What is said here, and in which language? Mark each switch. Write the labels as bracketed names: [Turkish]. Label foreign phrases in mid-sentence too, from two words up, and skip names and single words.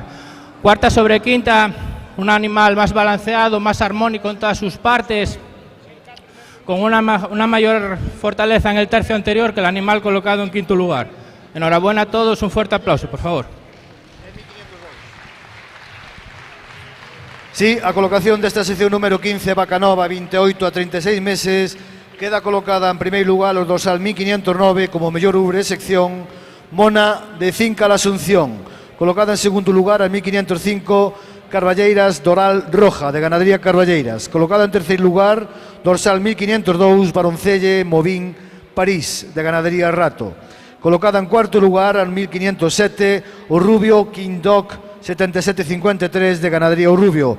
[Spanish] Cuarta sobre quinta, un animal más balanceado, más armónico en todas sus partes, con una mayor fortaleza en el tercio anterior que el animal colocado en quinto lugar. Enhorabuena a todos, un fuerte aplauso, por favor. Sí, [Galician] a colocación desta sección número 15, vaca nova, 28 a 36 meses, queda colocada en primeiro lugar o dorsal 1509 como mellor ubre sección Mona de Finca La Asunción, colocada en segundo lugar a 1505 Carballeiras Doral Roja, de Ganadería Carballeiras. [Spanish] Colocada en tercer lugar, dorsal 1502, Baroncelle Movín París, de Ganadería Rato. Colocada en cuarto lugar, al 1507, o Rubio King Dog 7753, de Ganadería O Rubio.